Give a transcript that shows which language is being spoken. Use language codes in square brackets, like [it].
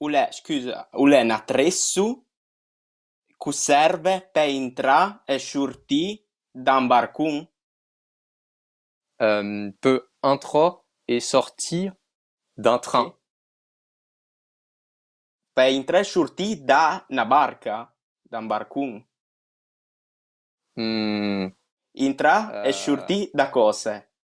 [it] Scusa, è un attrezzo che serve per entrare e uscire da un barcone? [fr] Peut entrer et sortir d'un train. [it] Sì. Per entrare e uscire da una barca, da un barcone. Hmm, Entrare e uscire da cose.